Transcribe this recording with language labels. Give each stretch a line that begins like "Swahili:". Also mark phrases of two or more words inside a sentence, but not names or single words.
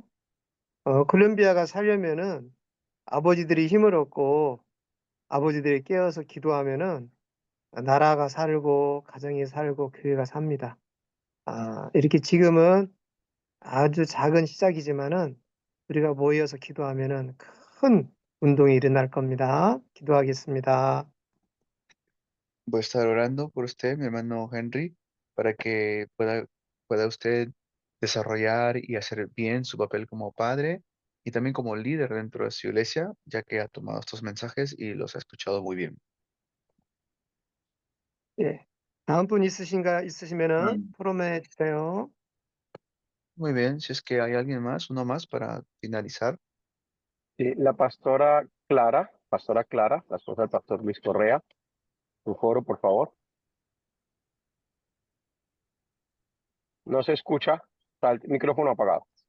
Korean: 콜롬비아가 살려면은 아버지들이 힘을 얻고 아버지들이 깨어서 기도하면은 나라가 살고 가정이 살고 교회가 삽니다. 이렇게 지금은 아주 작은 시작이지만은 우리가 모여서 기도하면은 큰 운동이 일어날 겁니다. 기도하겠습니다.
Spanish: Voy a estar orando por usted, mi hermano Henry, para que pueda usted desarrollar y hacer bien su papel como padre y también como líder dentro de su iglesia, ya que ha tomado estos mensajes y los ha escuchado muy bien.
Korean: 예. 다음 분 있으시면은 포럼해 주세요.
Spanish: Muy bien, si es que hay alguien más, uno más para finalizar. Sí, la pastora Clara, la esposa del pastor Luis Correa, tu foro, por favor. No se escucha, está el micrófono apagado.